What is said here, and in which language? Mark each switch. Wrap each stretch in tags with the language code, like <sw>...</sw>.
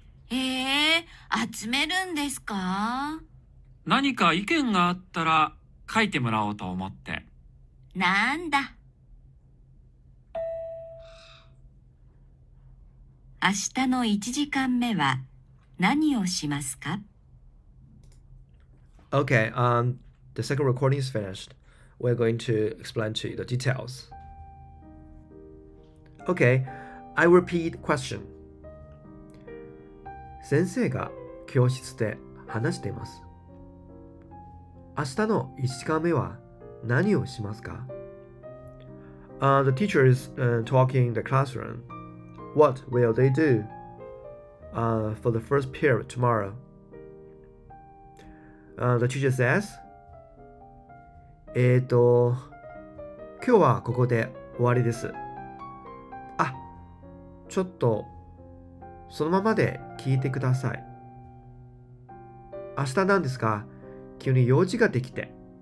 <ja>集めるんですか？何か意見があったら書いてもらおうと思って。なんだ。明日の1時間目は何をしますか？</ja> <en>Okay, the second recording is finished. We're going to explain to you the details. Okay, I repeat question.</en> <ja>先生が教室で話しています。明日の1時間目は何をしますか？</ja> <en>The teacher is talking in the classroom. What will they do for the first period tomorrow? The teacher says,</en> <ja>今日はここで終わりです。あ、ちょっとそのままで聞いてください。明日なんですが、急に用事ができて。</ja>